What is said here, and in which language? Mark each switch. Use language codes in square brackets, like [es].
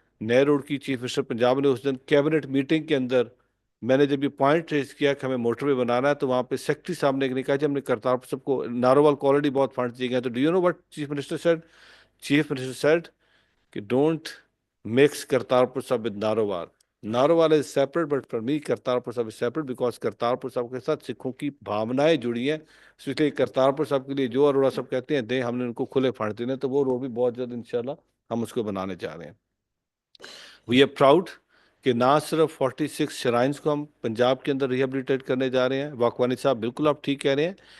[ur] نئے روڈ کی chief minister Punjab نے اس دن کیبنٹ میٹنگ کے اندر میں نے جب یہ پوائنٹ ریز کیا کہ ہمیں موٹر وے بنانا ہے تو وہاں پہ سیکٹری صاحب نے کہا کہ ہم نے کرتارپور صاحب کو ناروال کو آلریڈی بہت فنڈ دیے گئے. [en] تو do you know what chief minister said کہ don't mix Kartarpur Sahib with Narowal. Narowal is separate, but for me Kartarpur Sahib is separate because Kartarpur Sahib [ur] کے ساتھ سکھوں کی بھاونائیں جڑی ہیں. اس لیے کرتارپور صاحب کے لیے جو اروڑا صاحب کہتے ہیں دیں، ہم نے ان کو کھلے فنڈ دینے، تو وہ روڈ بھی بہت جلد انشاءاللہ ہم اس کو بنانے جا رہے ہیں. [en] we are proud [ur] کہ نہ صرف 46 شرائنز کو ہم پنجاب کے اندر ریہیبلیٹیٹ کرنے جا رہے ہیں. واکوانی صاحب بالکل آپ ٹھیک کہہ رہے ہیں،